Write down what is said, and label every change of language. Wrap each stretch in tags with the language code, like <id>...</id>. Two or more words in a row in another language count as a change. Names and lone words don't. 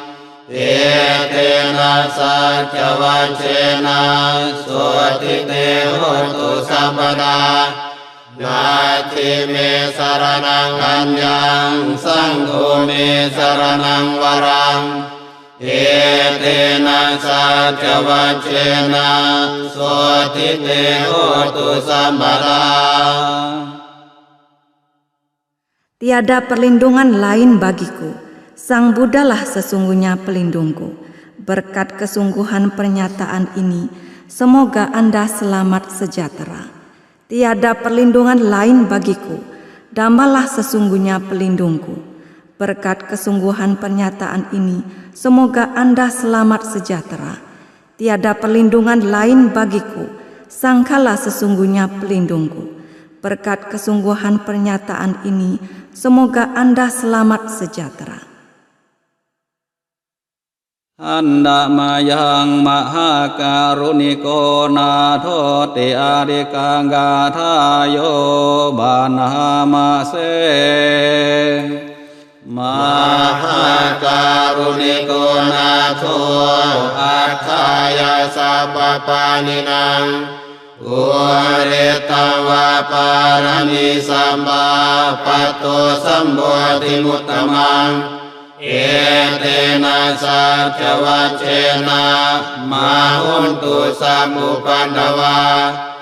<pi>Etena saca wacena Soti te hotu sampara Nati me saranang anjang Sangho me saranang warang Etena saca wacena Soti te hotu sampara.</pi> <id>Tiada perlindungan lain bagiku, Sang Buddhalah sesungguhnya pelindungku. Berkat kesungguhan pernyataan ini, semoga Anda selamat sejahtera. Tiada perlindungan lain bagiku, Dhammalah sesungguhnya pelindungku. Berkat kesungguhan pernyataan ini, semoga Anda selamat sejahtera. Tiada perlindungan lain bagiku, Sanghalah sesungguhnya pelindungku. Berkat kesungguhan pernyataan ini, semoga Anda selamat sejahtera.</id> <pi>Andamayang Mahakaruniko Natho Te Adikang Gathayo Banamase Mahakaruniko Natho Athaya Sabapaninang Uritawa Parami Samba Pato Sambodhi Muttamang Etena saca wacena Mahuntu Sambupandawa</pi>